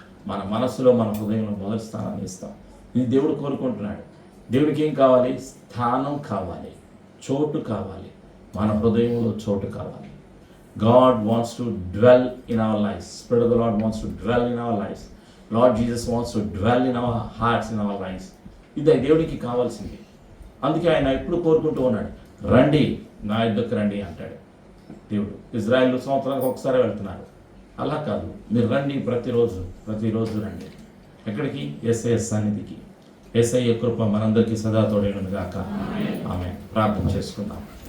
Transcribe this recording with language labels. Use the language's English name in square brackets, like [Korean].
[Telugu] మన మనసులో, మన హృదయంలో మొదటి స్థానాన్ని ఇస్తాం. ఇది దేవుడు కోరుకుంటున్నాడు. దేవుడికి ఏం కావాలి? స్థానం కావాలి, చోటు కావాలి, మన హృదయంలో చోటు కావాలి. [English] God wants to dwell in our lives. Spirit of the Lord wants to dwell in our lives. Lord Jesus wants to dwell in our hearts, in our lives. [Telugu] ఇది దేవుడికి కావాల్సింది. అందుకే ఆయన ఎప్పుడు కోరుకుంటూ ఉన్నాడు, రండి నా యుద్ధకు రండి అంటాడు దేవుడు. ఇజ్రాయెల్ సంవత్సరానికి ఒకసారి వెళ్తున్నారు. అలా కాదు, మీరు రండి, ప్రతిరోజు రండి. ఎక్కడికి? యేసయ్య సన్నిధికి. యేసయ్య కృప మనందరికీ సదా తోడేను గాక. ఆమె ప్రార్థన చేసుకుందాం.